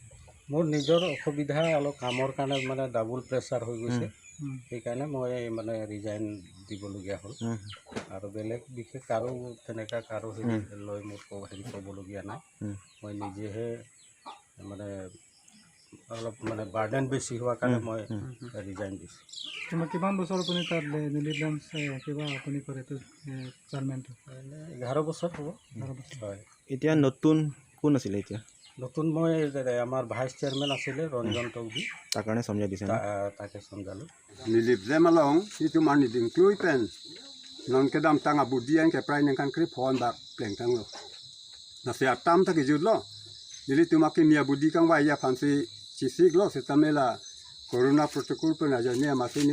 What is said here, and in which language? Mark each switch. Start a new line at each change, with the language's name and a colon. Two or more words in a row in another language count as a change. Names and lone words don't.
Assamese: মোৰ নিজৰ অসুবিধা অলপ কামৰ কাৰণে মানে ডাবল প্ৰেছাৰ হৈ গৈছে সেইকাৰণে মই মানে ৰিজাইন দিবলগীয়া হ'ল আৰু বেলেগ বিশেষ কাৰো তেনেকুৱা কাৰো হেৰি লৈ মোৰ হেৰি ক'বলগীয়া নাই মই নিজেহে মানে অলপ মানে বাৰ্ডেন বেছি হোৱাৰ কাৰণে মই ৰিজাইন দিছোঁ কিমান বছৰ আপুনি তাত নিলিলেঞ্চ কিবা আপুনি কৰে এইটো চেয়াৰমেনটো 11 বছৰ হ'ব হয় এতিয়া নতুন কোন আছিলে এতিয়া নতুন মই আমাৰ ভাইচ চেয়াৰমেন আছিলে ৰঞ্জন টকবি তাৰ কাৰণে সমঝাই দিছে তাকে সমঝালোঁ
Karbi: Niliblem along itu mani ding klui pen non kedam tanga budian ke prai nang kan krip hon bak pleng tang lo na se atam ta ke jud lo nili tu makin mia budi kang wa ya phansi chisik lo se tamela
English: corona protocol
Karbi: pen aja ni amasi ni